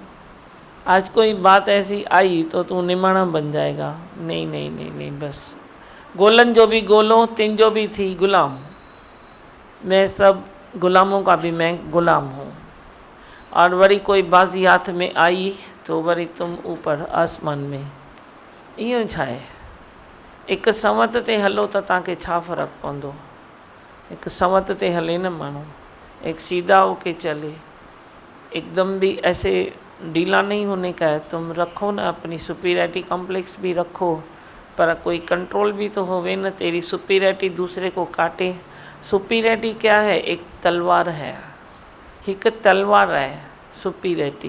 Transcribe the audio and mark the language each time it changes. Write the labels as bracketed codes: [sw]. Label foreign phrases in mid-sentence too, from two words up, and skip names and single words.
[hi] आज कोई बात ऐसी आई तो तू निमाणा बन जाएगा। नहीं नहीं नहीं नहीं, [sd] बस गोलन जो भी गोलो, तिन जो भी थी गुलाम, [hi] मैं सब गुलामों का भी मैं गुलाम हूँ। और बड़ी कोई बाजी हाथ में आई तो वरी तुम ऊपर आसमान में। [sd] इहो छा आहे, एक संवत ते हलो तो तव्हांखे छा फ़र्क़ु पवंदो। एक संवत ते हले न माण्हू, [hi] एक सीधा होके चले, एकदम भी ऐसे ढीला नहीं होने का है। तुम रखो ना अपनी [en] superiority complex [hi] भी रखो, पर कोई कंट्रोल भी तो होवे न। तेरी सुपीरियरिटी दूसरे को काटे। सुपीरियरिटी क्या है, एक तलवार है, एक तलवार है सुपीरियरिटी।